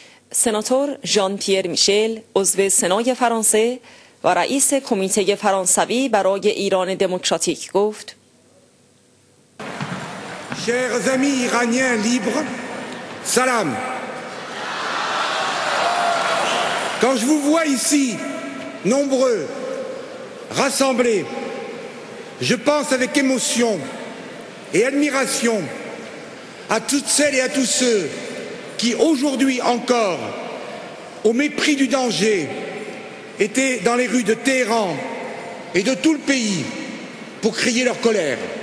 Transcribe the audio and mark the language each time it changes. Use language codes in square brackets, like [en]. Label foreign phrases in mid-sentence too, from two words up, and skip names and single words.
[fa] سناتور ژان پیر میشل عضو سنای فرانسه و رئیس کمیته فرانسوی برای ایران دموکراتیک گفت: [fr] Chers amis iraniens libres, salam. Quand je vous vois ici, nombreux, rassemblés, je pense avec émotion et admiration à toutes celles et à tous ceux qui, aujourd'hui encore, au mépris du danger, étaient dans les rues de Téhéran et de tout le pays pour crier leur colère.